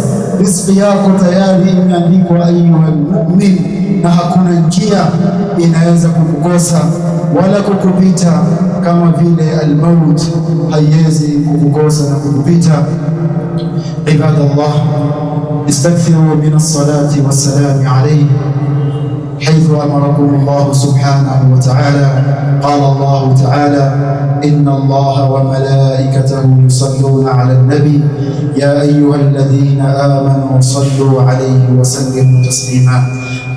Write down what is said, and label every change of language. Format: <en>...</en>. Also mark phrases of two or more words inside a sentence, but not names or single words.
<sw>Riziki yako tayari imeandikwa,</sw> <ar>أيها المؤمن,</ar> <sw>na hakuna njia inaweza kukukosa wala kukupita kama vile almaut haiwezi kukukosa na kukupita.</sw> <ar>عباد الله استكثروا من الصلاة والسلام عليه حيث أمركم الله سبحانه وتعالى. قال الله تعالى: إن الله وملائكته يصلون على النبي يا أيها الذين آمنوا صلوا عليه وسلموا تسليما.</ar>